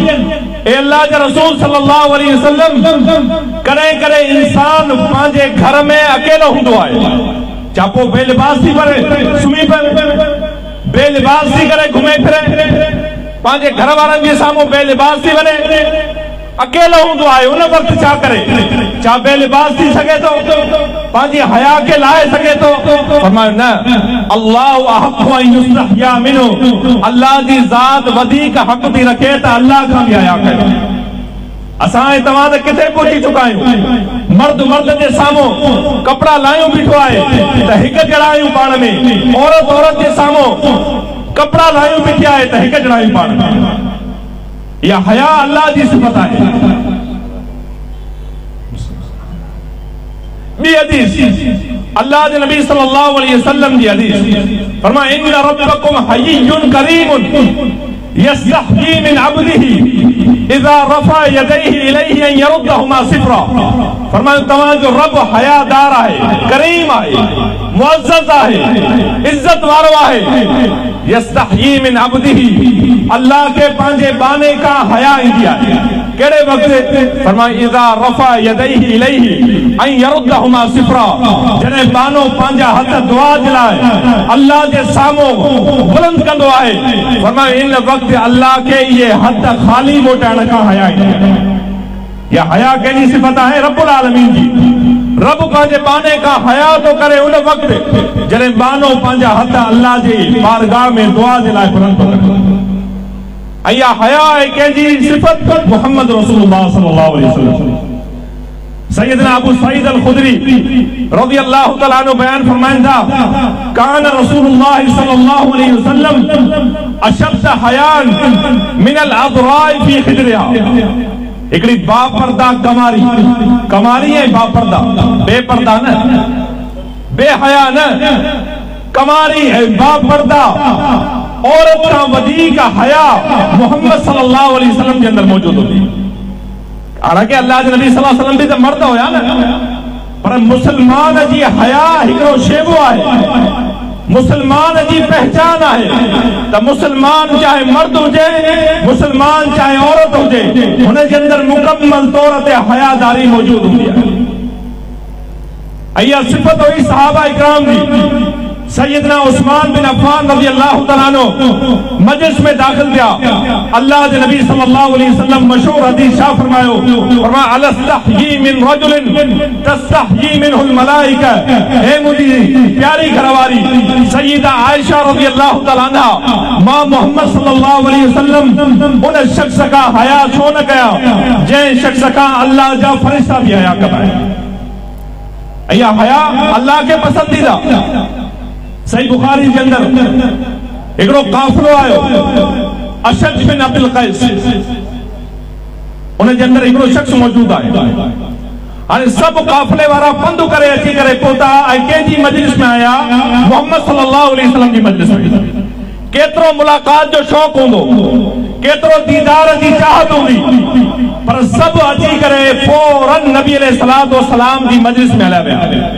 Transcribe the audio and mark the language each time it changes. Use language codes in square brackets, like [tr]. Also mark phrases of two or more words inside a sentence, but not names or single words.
[sd] ए अल्लाह जा रसूल [ar] صلى الله عليه وسلم, [sd] कॾहिं कॾहिं इंसान पंहिंजे घर में अकेलो हूंदो आहे, चापो बेलिबास थी करे सुम्ही पए, बेलिबास थी करे घुमे फिरे, पंहिंजे घर वारनि जे साम्हूं बेलिबास थी वञे, अकेलो हूंदो आहे। उन वक्त छा करे? छा बेलिबास थी सघे थो? पंहिंजी हया के लाहे सघे थो? फरमायो न, [ar] الله أحق أن يستحيا منه. [sd] अल्लाह जी ज़ात वधीक हक़ थी रखे त अल्लाह खां बि हया कयो। असां ऐं तव्हां त किथे पहुची चुका आहियूं। मर्द मर्द जे साम्हूं कपिड़ा लायूं बीठो आहे त हिकु जहिड़ा आहियूं पाण में, औरत औरत जे साम्हूं कपिड़ा लायूं बीठी आहे त हिकु जहिड़ा आहियूं पाण में। या हया अल्लाह जी सिफत है। बी हदीस [ur] اللہ کے نبی [ar] صلى الله عليه وسلم [ur] کی حدیث, [sd] फरमाया [ar] إن ربكم حيي كريم يستحيي من عبده إذا رفع يديه إليه أن يردهما صفرا. [sd] फरमाया तव्हां जो रब हयादार है, करीम है, मुअज़्ज़ज़ है, इज्जत वारो है। [ar] يستحيي من عبده, [sd] अल्लाह के पंहिंजे बाने का हया ईंदी आहे। कहिड़े वक़्तु? [ar] فرمایا إذا رفع يديه إليه أن يردهما صفرا. [sd] जॾहिं बानो पंहिंजा हथ दुआ जे लाइ अल्लाह जे साम्हूं बुलंद कंदो आहे, फरमाया इन वक़्तु अल्लाह के ये हथ खाली मोटाइण खां हया ईंदी आहे। या हया कंहिंजी सिफ़त आहे? [ar] رب العالمين [sd] जी। रब पंहिंजे बाने का हया तो करे उन वक़्तु जॾहिं बानो पंहिंजा हथ अल्लाह जे बारगाह में दुआ जे लाइ बुलंद थो करे। या हया है कंहिंजी सिफ़त? [ar] محمد رسول الله صلى الله عليه وسلم. [sd] सैयदना अबू सईद अल खुदरी [ar] رضي الله تعالى عنه [sd] बयान फरमाइनि था, [ar] كان رسول الله صلى الله عليه وسلم أشد حياء من العذراء في خدرها. [sd] हिकिड़ी बापर्दा कमारी, कमारी है बापर्दा, बेपर्दा न, बेहया न, कमारी है बापर्दा औरत का वधीक हया मोहम्मद [ar] صلى الله عليه وسلم [ur] کے اندر موجود ہوتی. [sd] हालांकि [ur] اللہ کے نبی [ar] صلى الله عليه وسلم [sd] भी तो मर्द होया न, पर मुसलमान जी हया हिकिड़ो शेबो है, मुसलमान जी पहचान है। तो मुसलमान चाहे मर्द हुजे, मुसलमान चाहे औरत हुजे, [ur] ان کے اندر مکمل طور تے حیاداری موجود ہوتی ہے. [sd] अय्या सिफत हुई सहाबा इकराम दी। सैयदना उस्मान बिन अफ़्फ़ान [ar] رضي الله تعالى عنه [sd] मजलिस में दाखिल थिया। [ur] اللہ کے نبی [ar] صلى الله عليه وسلم [sd] मशहूर हदीस छा फरमायो? [ar] فرمایا ألا أستحيي من رجل تستحيي منه الملائكة. [sd] हे मुंहिंजी प्यारी घरवारी सैयदा आयशा [ar] رضي الله تعالى عنها, [sd] मां मोहम्मद [ar] صلى الله عليه وسلم [sd] उन शख्स का हया छो न कया जंहिं शख्स का अल्लाह जा फरिश्ता भी हया कबाए। या हया अल्लाह के पसंदीदा। सही बुखारी [ur] کے اندر [sd] एकड़ो काफिलो आयो अशज बिन अब्दुल कैस, उन जे अंदर एकड़ो शख्स मौजूद आहे। हाणे सब काफिले वारा पंधु करे अची करे पहुता ऐं कंहिंजी मजलिस में आया? मोहम्मद [ar] صلى الله عليه وسلم [sd] जी मजलिस में। केतिरो मुलाकात जो शौक़ हूंदो, केतिरो दीदार जी चाहत हूंदी, पर सब अची करे फौरन नबी [ar] عليه الصلاة والسلام [sd] जी मजलिस में हलिया विया।